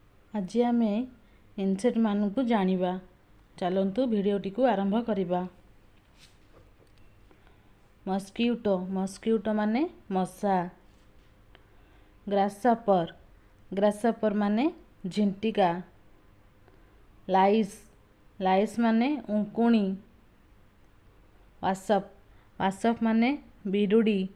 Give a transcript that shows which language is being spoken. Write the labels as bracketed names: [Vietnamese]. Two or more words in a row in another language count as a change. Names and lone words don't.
[Odia] ଆଜ ଆମ इनसेक्ट ମାନୁ ଜାଣିବା। ଚଲନ୍ତୁ ଭିଡିଓଟି କୁ ଆରମ୍ଭ କରିବା। [English] mosquito mosquito [Odia] ମାନେ ମଶା। [English] grasshopper grasshopper [Odia] ମାନେ ଝିଣ୍ଟିକା। [English] lice lice [Odia] ମାନେ ଉକୁଣି। [English] wasp wasp [Odia] ମାନେ ବିରୁଡ଼ି।